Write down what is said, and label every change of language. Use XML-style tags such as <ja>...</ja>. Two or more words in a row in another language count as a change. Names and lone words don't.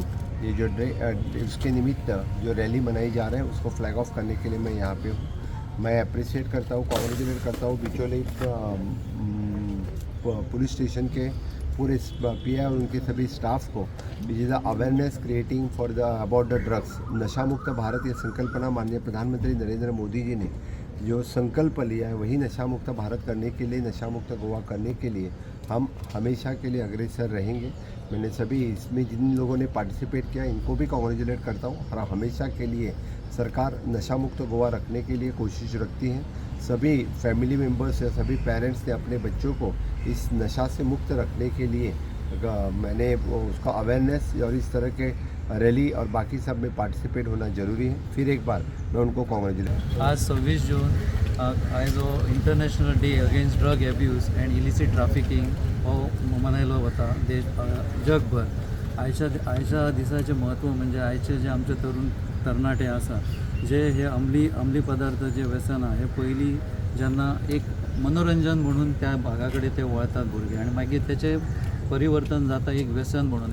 <hi>ये जो डे इसके निमित्त जो रैली मनाई जा रहा है उसको</hi> <en>flag off</en> <hi>करने के लिए मैं यहाँ पे हूँ। मैं अप्रिशिएट करता हूँ, कॉन्ग्रेचुलेट करता हूँ बिचौली पुलिस स्टेशन के पूरे पीआई और उनके सभी स्टाफ को,</hi> <en>which is the awareness creating for the about the drugs.</en> <hi>नशा मुक्त भारत ये संकल्पना माननीय प्रधानमंत्री नरेंद्र मोदी जी ने जो संकल्प लिया है, वही नशा मुक्त भारत करने के लिए, नशा मुक्त गोवा करने के लिए हम हमेशा के लिए अग्रसर रहेंगे। मैंने सभी इसमें जिन लोगों ने पार्टिसिपेट किया इनको भी कॉन्ग्रेचुलेट करता हूँ। और हमेशा के लिए सरकार नशा मुक्त गोवा रखने के लिए कोशिश रखती है। सभी</hi> <en>family members</en> <hi>या सभी पेरेंट्स ने अपने बच्चों को इस नशा से मुक्त रखने के लिए मैंने उसका अवेयरनेस और इस तरह के रैली और बाकी सब में पार्टिसिपेट होना ज़रूरी है। फिर एक बार मैं उनको कॉन्ग्रेचुलेट।</hi> <kok>आज 26 जून आयज हो इंटरनॅशनल डे अगेन्स्ट ड्रग एब्यूज एंड इलिसिट ट्रॅफिकिंग हो मनयलो वता देश जगभर। आयच्या दिसाचें म्हत्व म्हणजे आयचे जे आमचे तरणाटे आसा जे हे अंमली पदार्थ जे व्यसन हे पयलीं जेन्ना एक मनोरंजन म्हणून त्या भागा कडेन ते वळतात भुरगे आनी मागीर तेचे परिवर्तन जाता एक व्यसन म्हणून।</kok>